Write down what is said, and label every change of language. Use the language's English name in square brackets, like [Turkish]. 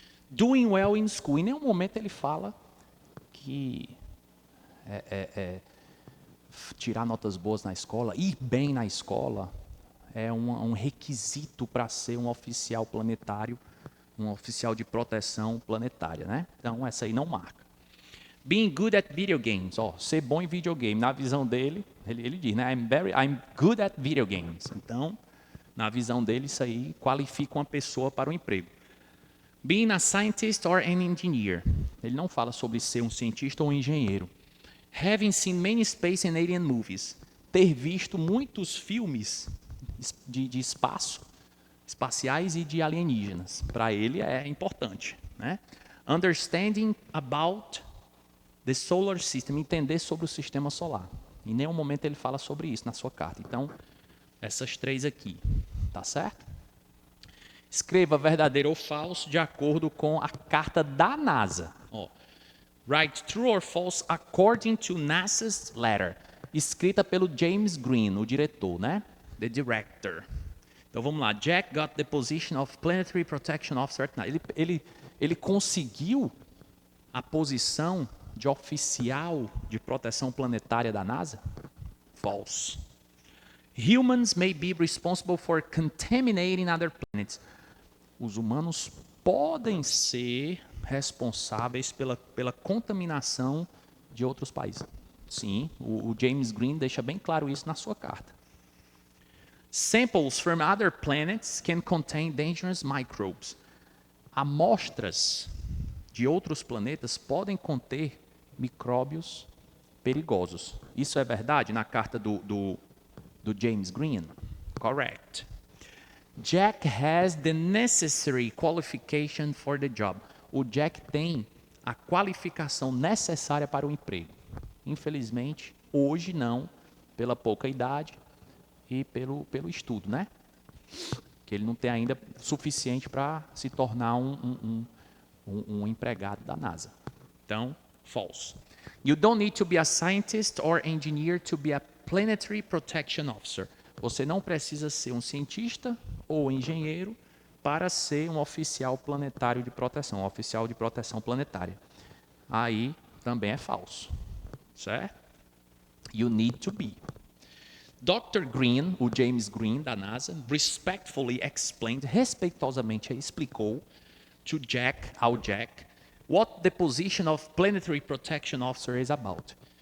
[English] Doing well in school. [Portuguese] Em nenhum momento ele fala que tirar notas boas na escola, ir bem na escola, é um requisito para ser um oficial planetário, um oficial de proteção planetária, né? Então, essa aí não marca. [English] Being good at video games, [Portuguese] ser bom em videogame. Na visão dele, ele diz, né? [English] I'm good at video games. [Portuguese] Então, na visão dele, isso aí qualifica uma pessoa para o emprego. [English] Being a scientist or an engineer. [Portuguese] Ele não fala sobre ser um cientista ou um engenheiro. [English] Having seen many space and alien movies. [Portuguese] Ter visto muitos filmes de espaciais e de alienígenas. Para ele é importante, né? [English] Understanding about the solar system, [Portuguese] entender sobre o sistema solar. Em nenhum momento ele fala sobre isso na sua carta. Então, essas três aqui, tá certo? Escreva verdadeiro ou falso de acordo com a carta da NASA. [English] Write true or false according to NASA's letter. [Portuguese] Escrita pelo James Green, o diretor, né? [English] The director. [Portuguese] Então vamos lá. [English] Jack got the position of Planetary Protection Officer. [Portuguese] Ele conseguiu a posição de oficial de proteção planetária da NASA? [English] False. Humans may be responsible for contaminating other planets. [Portuguese] Os humanos podem ser responsáveis pela contaminação de outros países. Sim, o James Green deixa bem claro isso na sua carta. [English] Samples from other planets can contain dangerous microbes. [Portuguese] Amostras de outros planetas podem conter micróbios perigosos. Isso é verdade na carta do James Green? [English] Correct. Jack has the necessary qualification for the job. [Portuguese] O Jack tem a qualificação necessária para o emprego. Infelizmente, hoje não, pela pouca idade e pelo estudo, né? Que ele não tem ainda suficiente para se tornar um empregado da NASA. Então, false. [English] You don't need to be a scientist or engineer to be a planetary protection officer. [Portuguese] Você não precisa ser um cientista ou engenheiro para ser um oficial planetário de proteção, um oficial de proteção planetária. Aí também é falso, certo? [English] You need to be. [Portuguese] Dr. [English] Green, [Portuguese] o James Green da NASA, [English] respectfully explained, [Portuguese] respeitosamente explicou ao Jack, [English] what the position of Planetary Protection Officer is about.